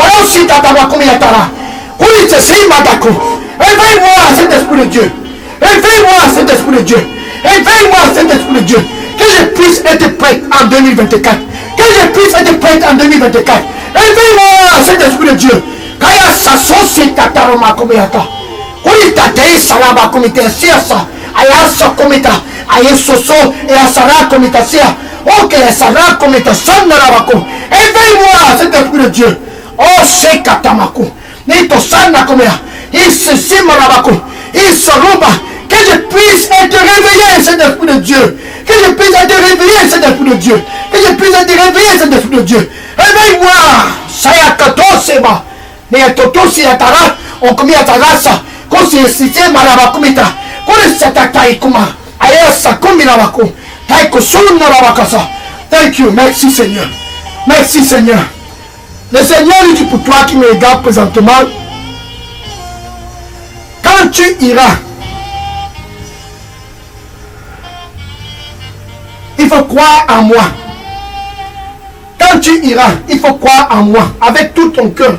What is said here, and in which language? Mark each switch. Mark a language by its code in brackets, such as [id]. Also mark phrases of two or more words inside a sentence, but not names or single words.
[fr] Réveille-moi, Saint-Esprit de Dieu. Réveille-moi, Saint-Esprit de Dieu. Réveille-moi, Saint-Esprit de Dieu. Que je puisse être prête en 2024. Que je puisse être prête en 2024. Réveille-moi, Saint-Esprit de Dieu. Kaya sasosi tataroma komeyata. Kuli tatei salaba komite siasa. Ayasa komita. Ayesoso et asara komita sia. Ok, asara komita sanarabako. Éveille-moi, Saint-Esprit de Dieu. Oh, c'est katamako. Nito sana komea. Il se simarabako. Il se rumba. Que je puisse être réveillé, Saint-Esprit de Dieu. Que je puisse être réveillé, Saint-Esprit de Dieu. Que je puisse être réveillé, Saint-Esprit de Dieu. Réveille-moi. Sayakato seba. Mais toto si atara. On commet atarasa. Qu'on s'est cité marabakumita. Qu'on s'est attaqué kuma. Ayasa kominabako. Taiko sunarabakasa. [en] Thank you. [fr] Merci Seigneur. Merci Seigneur. Le Seigneur dit pour toi qui me regarde présentement. Quand tu iras, il faut croire en moi. Quand tu iras, il faut croire en moi avec tout ton cœur.